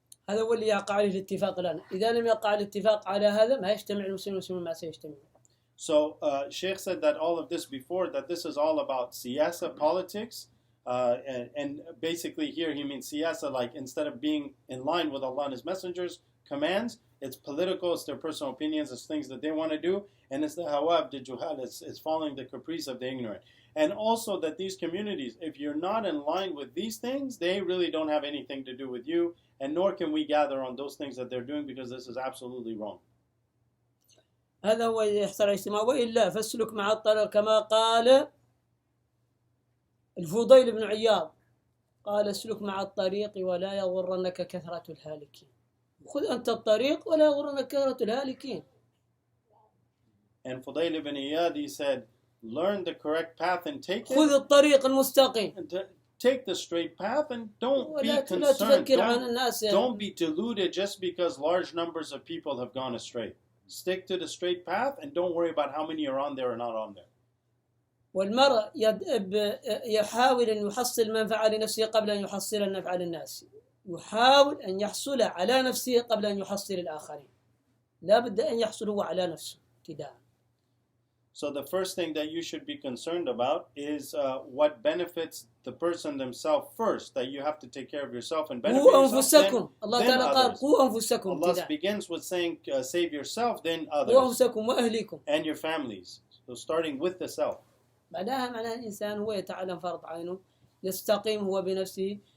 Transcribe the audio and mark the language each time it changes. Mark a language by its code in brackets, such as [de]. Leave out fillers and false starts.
[ar] هذا هو اللي يقع عليه الاتفاق الآن. إذا لم يقع الاتفاق على هذا ما يجتمع المسلمون ما سيجتمعون. [en] So Sheikh said that all of this before, that this is all about siyasa, politics, and basically here he means siyasa, like instead of being in line with Allah and His Messengers' commands, it's political, it's their personal opinions, it's things that they want to do, and it's the hawab, the juhal, it's following the caprice of the ignorant. And also that these communities, if you're not in line with these things, they really don't have anything to do with you, and nor can we gather on those things that they're doing, because this is absolutely wrong. [ar] هذا هو يحصل الاجتماع. وإلا فاسلك مع الطريق كما قال الفضيل بن عياض، قال اسلك مع الطريق ولا يغرنك كثرة الهالكين. خذ أنت الطريق ولا يغرنك كثرة الهالكين. [en] And Fudayl ibn Iyad, he said, learn the correct path and take [ar] خذ [en] it. [ar] الطريق المستقيم. [en] And take the straight path and don't be [ar] لا [en] concerned. [ar] تفكر عن الناس. [en] Don't be deluded just because large numbers of people have gone astray. Stick to the straight path and don't worry about how many are on there or not on there. والمرء يحاول أن يحصل منفعة لنفسه قبل أن يحصل النفع للناس. يحاول أن يحصل على نفسه قبل أن يحصل الآخرين. لا بد أن يحصل هو على نفسه ابتداء. So the first thing that you should be concerned about is what benefits the person themselves first, that you have to take care of yourself and benefit yourself, then others. Allah begins with saying save yourself, then others, and your families. So starting with the self. [ar] بعدها معناها الإنسان هو يتعلم فرض عينه، يستقيم هو بنفسه.